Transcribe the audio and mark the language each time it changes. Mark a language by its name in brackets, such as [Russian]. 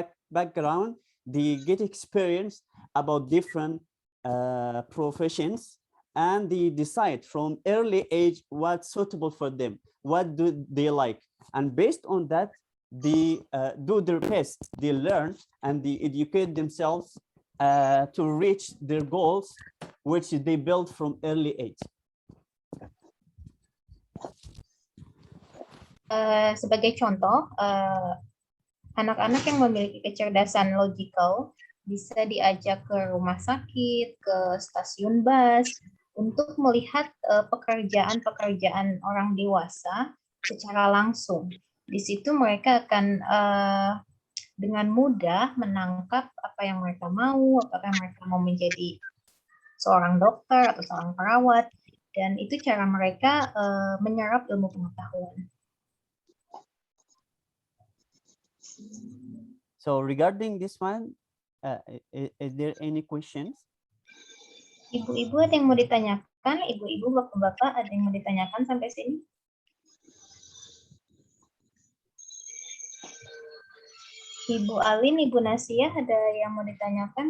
[English] background, they get experience about different professions, and they decide from early age what's suitable for them, what do they like, and based on that they do their best, they learn and they educate themselves to reach their goals, which they build from early age. [Indonesian] Sebagai contoh, anak-anak yang memiliki kecerdasan logical bisa diajak ke rumah sakit, ke stasiun bus, untuk melihat pekerjaan-pekerjaan orang dewasa secara langsung. Di situ mereka akan dengan mudah menangkap apa yang mereka mau, apakah mereka mau menjadi seorang dokter atau seorang perawat, dan itu cara mereka menyerap ilmu pengetahuan. [English] So regarding this one, is there any questions? [Indonesian] Ibu-ibu ada yang mau ditanyakan? Ibu-ibu, bapak-bapak ada yang mau ditanyakan sampai sini? Ibu Alin, Ibu Nasia, ada yang mau ditanyakan?